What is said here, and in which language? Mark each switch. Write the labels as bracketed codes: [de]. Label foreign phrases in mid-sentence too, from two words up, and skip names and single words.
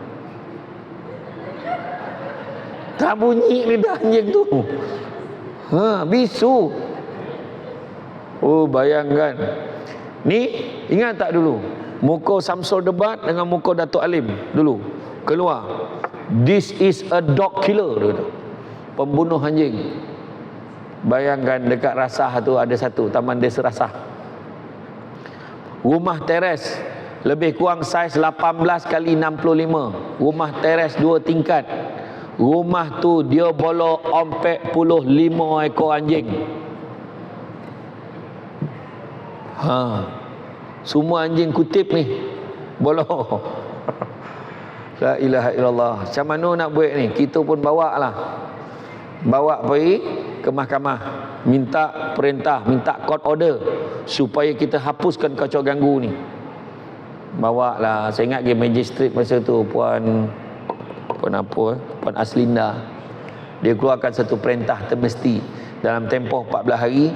[ms] Tak bunyi lidah anjing tu. Bisu. Oh, bayangkan. Ni ingat tak dulu muka Samsul Debat dengan muka Datuk Alim dulu keluar, [en] this is a dog killer, [ms] dia kata. Pembunuh anjing. Bayangkan dekat Rasah tu ada satu Taman Desa Rasah, rumah teres lebih kurang saiz 18 kali 65, rumah teres 2 tingkat. Rumah tu dia bawa 45 ekor anjing. Semua anjing kutip ni bawa. [ar] لا إله إلا الله. [ms] Macam mana nak buat ni? Kita pun bawa pergi ke mahkamah, minta perintah, minta [en] court order [ms] supaya kita hapuskan kacau ganggu ni. Bawa lah. Saya ingat magistrate masa tu Puan Aslinda, dia keluarkan satu perintah termesti dalam tempoh 14 hari.